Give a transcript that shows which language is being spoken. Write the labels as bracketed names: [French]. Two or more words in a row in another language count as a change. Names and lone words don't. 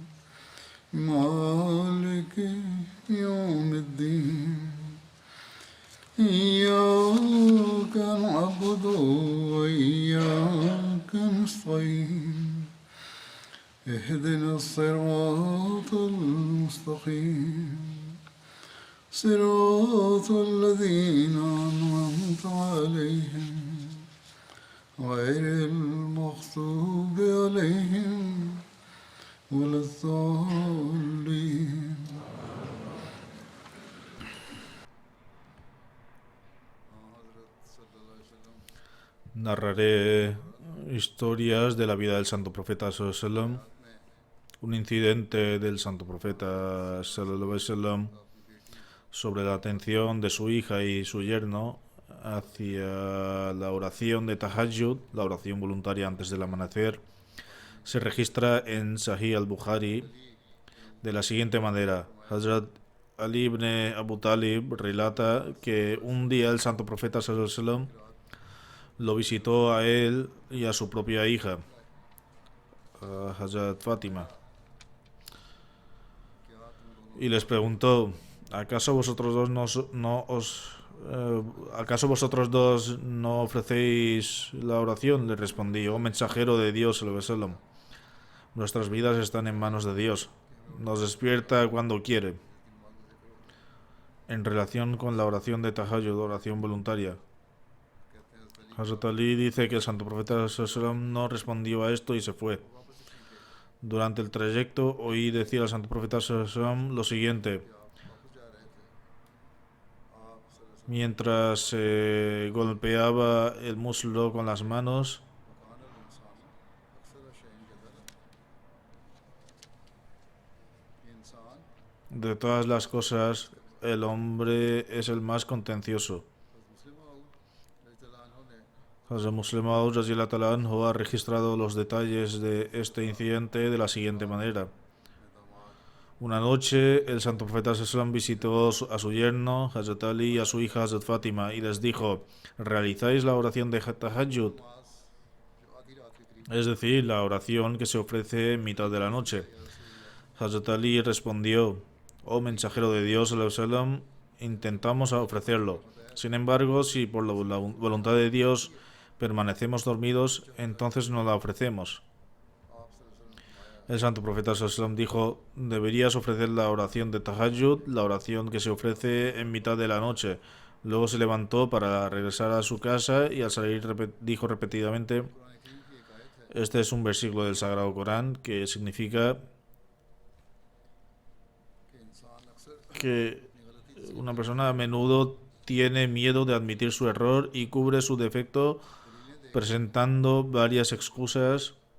[Arabic] مالك يوم الدين إياك نعبد وإياك نستعين اهدنا الصراط المستقيم صراط الذين أنعمت عليهم غير المغضوب عليهم ولا الضالين. [Spanish] Narraré historias de la vida del Santo Profeta [Arabic] صلى الله عليه وسلم, [Spanish] un incidente del Santo Profeta [Arabic] صلى الله عليه وسلم [Spanish] sobre la atención de su hija y su yerno hacia la oración de Tahajjud, la oración voluntaria antes del amanecer. Se registra en Sahih al-Bukhari de la siguiente manera. Hazrat Ali ibn Abu Talib relata que un día el Santo Profeta [Arabic] صلى الله عليه وسلم [Spanish] lo visitó a él y a su propia hija, a Hazrat Fátima, y les preguntó: ¿acaso vosotros dos no ofrecéis la oración? Le respondí: oh mensajero de Dios, [Arabic] صلى الله عليه وسلم, [Spanish] nuestras vidas están en manos de Dios, nos despierta cuando quiere. En relación con la oración de Tahajjud, oración voluntaria, Hazrat Ali dice que el Santo Profeta [Arabic] صلى الله عليه وسلم [Spanish] no respondió a esto y se fue. Durante el trayecto oí decir al Santo Profeta [Arabic] صلى الله عليه وسلم [Spanish] lo siguiente: mientras se golpeaba el muslo con las manos, de todas las cosas, el hombre es el más contencioso. Hazrat Muslim Maud [Arabic] رضي الله تعالى عنه [Spanish] ha registrado los detalles de este incidente de la siguiente manera. Una noche el Santo Profeta [Arabic] صلى الله عليه وسلم [Spanish] visitó a su yerno Hazrat Ali y a su hija Hazrat Fátima y les dijo: ¿realizáis la oración de Tahajjud? Es decir, la oración que se ofrece en mitad de la noche. Hazrat Ali respondió: oh mensajero de Dios [Arabic] صلى الله عليه وسلم, [Spanish] intentamos ofrecerlo. Sin embargo, si por la voluntad de Dios permanecemos dormidos, entonces no la ofrecemos. El Santo Profeta [Arabic] صلى الله عليه وسلم [Spanish] dijo: deberías ofrecer la oración de Tahajjud, la oración que se ofrece en mitad de la noche. Luego se levantó para regresar a su casa y al salir dijo repetidamente: este es un versículo del Sagrado Corán que significa que una persona a menudo tiene miedo de admitir su error y cubre su defecto presentando varias excusas.